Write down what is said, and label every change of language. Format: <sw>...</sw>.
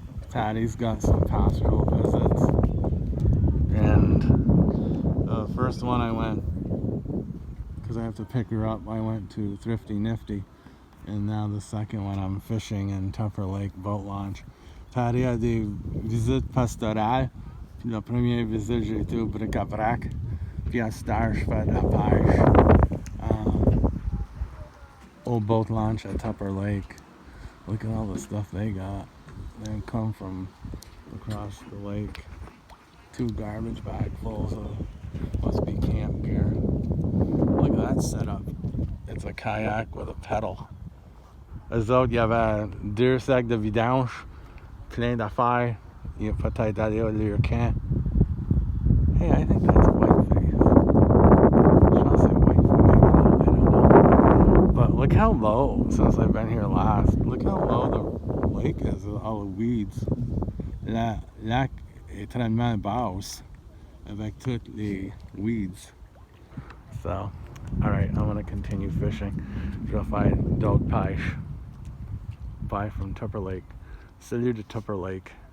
<en>Patty's got some pastoral visits, and the first one I went, because I have to pick her up, I went to Thrifty Nifty, and now the second one I'm fishing in Tupper Lake Boat Launch.</en> <fr>Patty a des visites pastorales, puis la première visite j'ai été au bric-à-brac, puis à cette heure je fais de la pêche</fr> <en>old boat launch at Tupper Lake. Look at all the stuff they got. They come from across the lake. 2 garbage bagfuls of must be camp gear. Look at that setup. It's a kayak with a pedal.</en> <fr>Eux autres, il y avait 2 sacs de vidange, plein d'affaires. Il a peut-être allé au leur camp.</fr> <en>Hey, I think that's whiteface.</en> <fr>Je pense c'est whiteface,</fr> <en>maybe not, I don't know. But look how low, since I've been here last, look how low the lake is with all the weeds.</en> <fr>La lac est tellement basse avec toutes les weeds.</fr> <en>So, alright, I'm gonna continue fishing.</en> <fr>Je vais faire d'autres pêches.</fr> <en>Bye from Tupper Lake.</en> <fr>Salut</fr> <en>to Tupper Lake.</en>